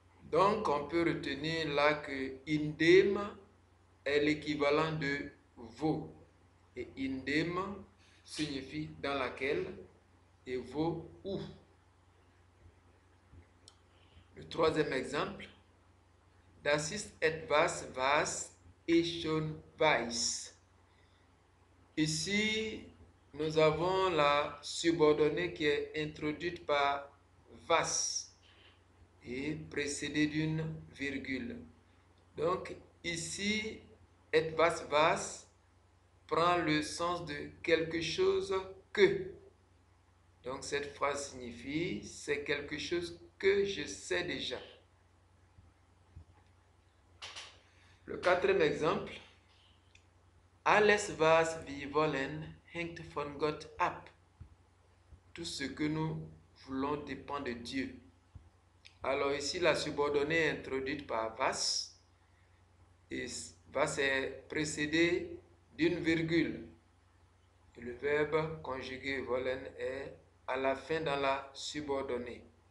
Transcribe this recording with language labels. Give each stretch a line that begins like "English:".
French: Donc on peut retenir là que indem est l'équivalent de wo. Et indem signifie dans laquelle et wo où. Le troisième exemple.
German: Das ist etwas, was ich schon weiß.
French: Ici, nous avons la subordonnée qui est introduite par was et précédée d'une virgule. Donc ici,
German: etwas was
French: prend le sens de quelque chose que. Donc cette phrase signifie c'est quelque chose que je sais déjà. Le quatrième exemple.
German: Alles, was wir wollen, hängt von Gott ab.
French: Tout ce que nous voulons dépend de Dieu. Alors ici, la subordonnée est introduite par was. Et was est précédé d'une virgule. Et le verbe conjugué wollen est à la fin dans la subordonnée.